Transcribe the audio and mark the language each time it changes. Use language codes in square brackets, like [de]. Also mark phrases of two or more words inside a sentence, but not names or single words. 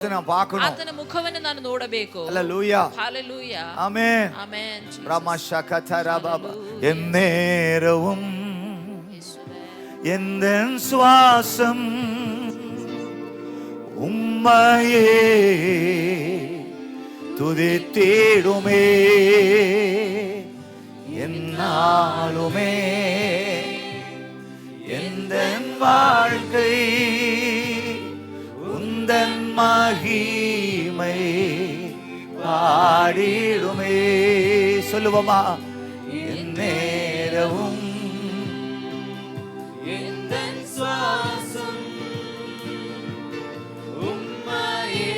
[kn] ಆತನ ಮುಖವನ್ನು ನಾನು ನೋಡಬೇಕು. Hallelujah. Hallelujah. Amen. Amen. [ta] எந்நேரமும் எந்தன் சுவாசம் உம்மையே துதித்திடுமே எந்நாளுமே எந்தன் வாழ்க்கை உந்தன் மகிமை பாடிடுமே. சொல்லுவோமா? எந்நேரவும் எந்தன் சுவாசம் உம்மையே.